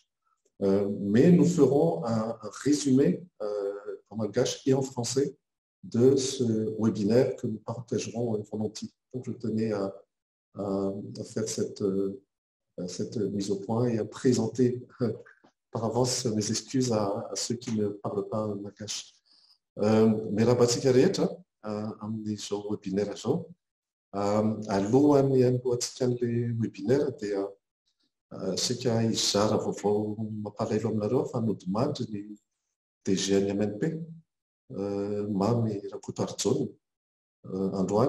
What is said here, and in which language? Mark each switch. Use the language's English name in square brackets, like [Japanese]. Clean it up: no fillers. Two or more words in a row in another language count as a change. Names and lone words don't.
[French] Mais nous ferons un résumé en malgache et en français de ce webinaire que nous partagerons volontiers. Donc je tenais à faire cette mise au point et à présenter par avance mes excuses à ceux qui ne parlent pas malgache. [Malagasy] Mirabatsika rehetra amin'izao webinaire zao. Alohan'ny alohantsika an'ilay webinaire dia sika hizara vaovao mampalaelo aminareo fa nodimandry ny DG any MNP mamy Rakoto Arjona androany.